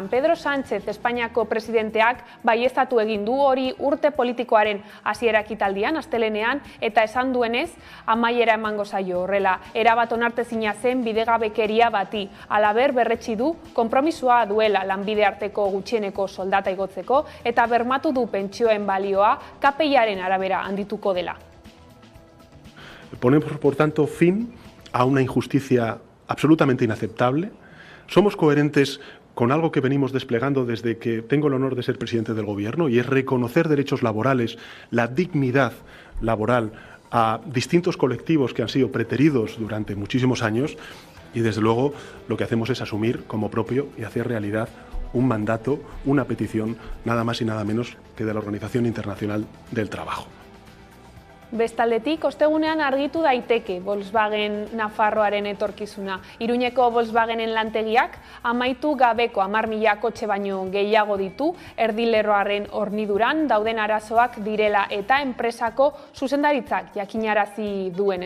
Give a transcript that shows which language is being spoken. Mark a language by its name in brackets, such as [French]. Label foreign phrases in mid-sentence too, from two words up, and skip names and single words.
[Basque] Pedro Sánchez, Espainiako presidenteak baieztatu egin du hori urte politikoaren hasiera ekitaldian, astelehenean, eta esan duenez, amaiera emango zaio horrela. Erabat onartezina zen bidegabekeria bati. Halaber berretsi du konpromisoa duela lanbide arteko gutxieneko soldata igotzeko eta bermatu du pentsioen balioa KPI-aren arabera handituko dela. [Spanish] Ponemos, por tanto, fin a una injusticia absolutamente inaceptable. Somos coherentes con algo que venimos desplegando desde que tengo el honor de ser presidente del Gobierno, y es reconocer derechos laborales, la dignidad laboral a distintos colectivos que han sido preteridos durante muchísimos años, y desde luego lo que hacemos es asumir como propio y hacer realidad un mandato, una petición, nada más y nada menos que de la Organización Internacional del Trabajo. [Basque] Bestaldetik, ostegunean argitu daiteke Volkswagen Nafarroaren etorkizuna. Iruñeko Volkswagenen lantegiak amaitu gabeko 10.000 kotxe baino gehiago ditu, erdilerroaren horniduran dauden arazoak direla eta enpresako zuzendaritzak jakinarazi duenez.